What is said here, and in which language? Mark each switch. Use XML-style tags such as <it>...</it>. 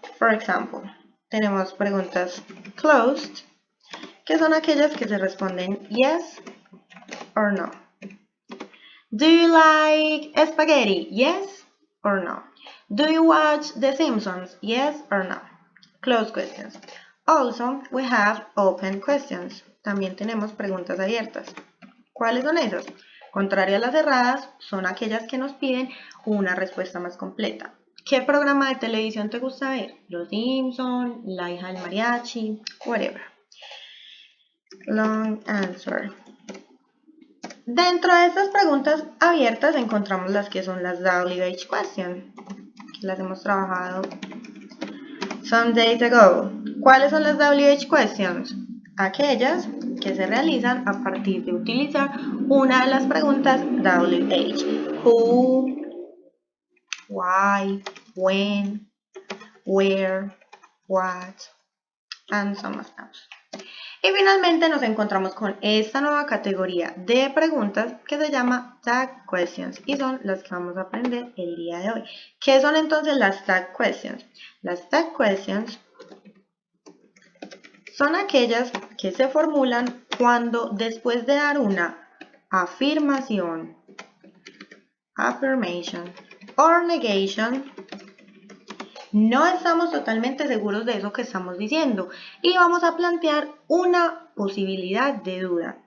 <en>For example,</en> <es>tenemos preguntas closed, que son aquellas que se responden</es> <en>yes or no. Do you like spaghetti? Yes or no. Do you watch The Simpsons? Yes or no. Closed questions. Also, we have open questions.</en> <es>También tenemos preguntas abiertas. ¿Cuáles son esas? Contrario a las cerradas, son aquellas que nos piden una respuesta más completa. ¿Qué programa de televisión te gusta ver? Los Simpsons, La hija del mariachi, whatever.</es> <en>Long answer.</en> <es>Dentro de estas preguntas abiertas encontramos las que son las WH questions, que las hemos trabajado</es> <en>some days ago.</en> <es>¿Cuáles son las WH questions? Aquellas que se realizan a partir de utilizar una de las preguntas WH.</es> <en>Who, why, when, where, what, and some else.</en> <es>Y finalmente nos encontramos con esta nueva categoría de preguntas que se llama Tag Questions y son las que vamos a aprender el día de hoy. ¿Qué son entonces las Tag Questions? Las Tag Questions son aquellas que se formulan cuando después de dar una afirmación,</es> <en>affirmation, or negation,</en> <es>no estamos totalmente seguros de eso que estamos diciendo y vamos a plantear una posibilidad de duda.</es>